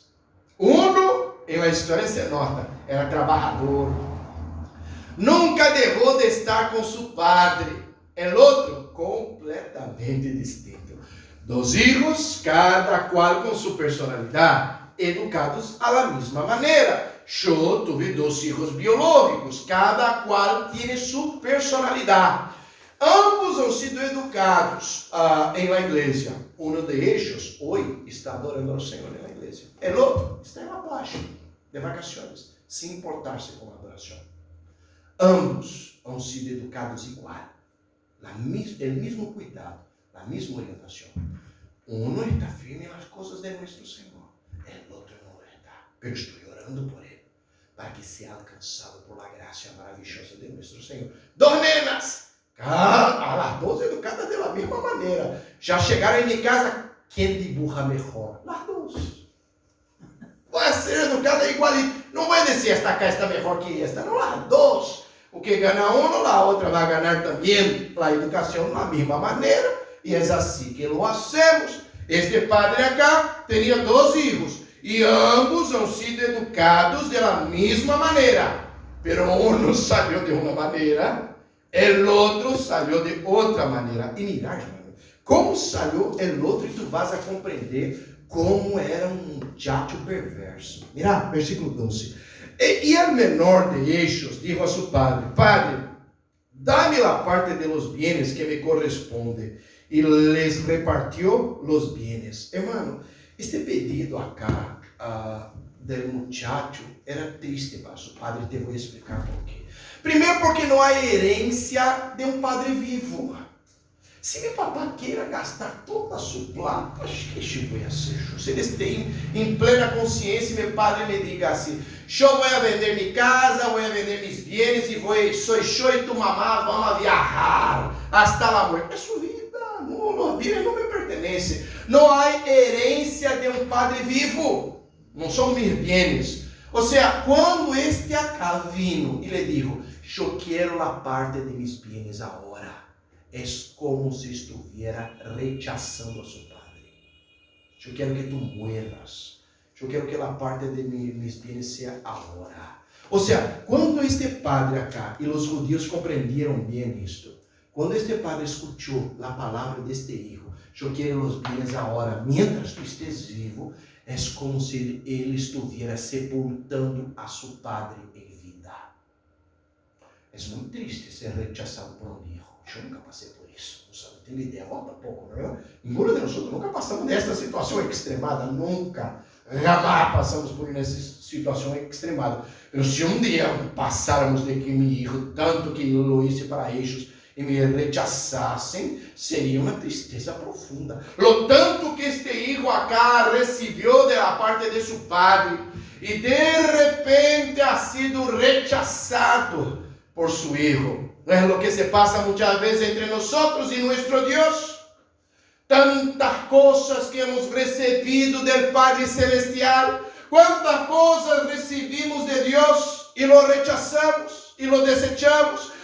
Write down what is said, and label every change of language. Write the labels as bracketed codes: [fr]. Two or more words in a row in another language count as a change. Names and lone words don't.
[es] Uno, en la historia se nota, era trabajador. Nunca dejó de estar con su padre. El otro, completamente distinto. Dos hijos, cada cual con su personalidad, educados a la misma manera. Yo tuve dos hijos biológicos, cada cual tiene su personalidad. Ambos han sido educados em la igreja. [pt] Um [es] de ellos [pt] hoje está adorando ao Senhor na igreja. O outro está em [es] la playa, de vacaciones, [pt] sem importar-se com a adoração. [es] Ambos han sido educados igual, [pt] o mesmo cuidado, a mesma orientação. Um está firme nas coisas de nosso Senhor, o outro não está. Eu estou orando por ele, para que seja alcançado por la graça maravilhosa de nosso Senhor. [es] Dos nenas! [pt] As duas educadas da mesma maneira. Já chegaram em minha casa, quem dibuja melhor? As duas. Vai ser educada igualito. Não vai dizer esta cá está melhor que esta. Não, as duas. O que ganha uma, a outra vai ganhar também a educação da mesma maneira. E é assim que [es] lo hacemos. Este padre acá [pt] tinha dois filhos. E ambos [es] han sido educados [pt] da mesma maneira. Pero um saiu de uma maneira, o outro saiu de outra maneira. E mira, irmão, como saiu o outro, e [es] tu vas a [pt] compreender como era um muchacho perverso. [es] Mira, versículo 12. E el menor de ellos dijo a su padre: Padre, dame la parte de los bienes que me corresponde. Y les repartió los bienes. Hermano, este pedido acá del muchacho era triste para su padre. Te voy a explicar por quê. [pt] Primeiro, porque não há herência de um padre vivo. Se meu papai queira gastar toda a sua plata, acho que isso vai ser. Se eles têm em plena consciência, meu padre me diga assim: eu vou vender minha casa, vou vender meus bienes e sou eu e tu mamá, vamos viajar [es] hasta la muerte. [pt] É sua vida, os bienes não me pertencem. Não há herência de um padre vivo, não são meus bienes. Ou seja, quando este acá vino e lhe dijo: eu quero a parte de [es] mis bienes [pt] agora, é como se [es] estuviera rechazando [pt] a seu padre. Eu quero que [es] tu mueras. [pt] Eu quero que a parte de [es] mis bienes [pt] seja agora. Ou seja, quando este padre acá, e os judíos compreenderam bem isto, quando este padre escutou a palavra deste hijo: eu quero os bienes agora, [es] mientras tu estés vivo, [pt] é como se ele estivesse sepultando a seu padre em vida. É muito triste ser rechazado por um hijo. Eu nunca passei por isso. Não sabe, tenho ideia, volta pouco, não é? Ninguno de nós nunca passamos nessa situação extremada, nunca. Jamais passamos por essa situação extremada. Mas se um dia passáramos de que meu hijo, tanto que eu [es] lo hice [pt] para eles, e me rechazassem, seria uma tristeza profunda. [es] Lo tanto que este hijo acá [pt] recebeu da parte de seu padre, e de repente [es] ha sido rechazado por su hijo. ¿No es lo que se pasa muchas veces entre nosotros y nuestro Dios? Tantas cosas que hemos recibido del Padre Celestial, cuántas cosas recibimos de Dios y lo rechazamos y lo desechamos.